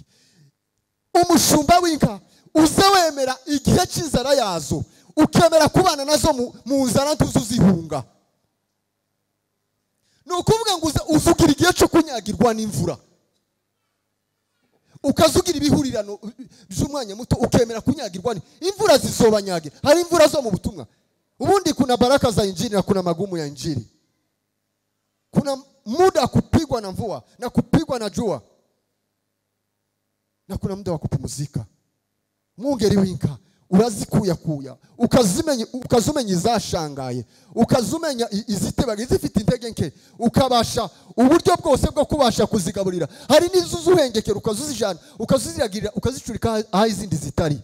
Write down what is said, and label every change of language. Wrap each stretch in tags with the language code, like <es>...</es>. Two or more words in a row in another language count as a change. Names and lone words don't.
<rn>Umushumba w'inka uze wemera igihe cy'inzara yazo, ukemera kubana nazo mu nzara ntuzuzihunga. Ni ukuvuga ngo uzugira igihe cyo kunyagirwa n'imvura, ukazugira ibihurirano by'umwanya muto, ukemera kunyagirwa imvura zizobanyagira. Hari imvura zo mu butumwa.</rn> <sw>Ubundi kuna baraka za injili na kuna magumu ya injili. Kuna muda kupigwa na mvua na kupigwa na jua, na kuna muda wa kupumzika.</sw> <rn>Mwungeri w'inka urazikuya ukazumenya izashangaye, ukazumenya izitebaga izifite intege nke, ukabasha uburyo bwose bwo kubasha kuzigaburira. Hari n'izuzuhengekera ukazuzijana, ukazuziragirira, ukazicurika aho izindi zitari.</rn>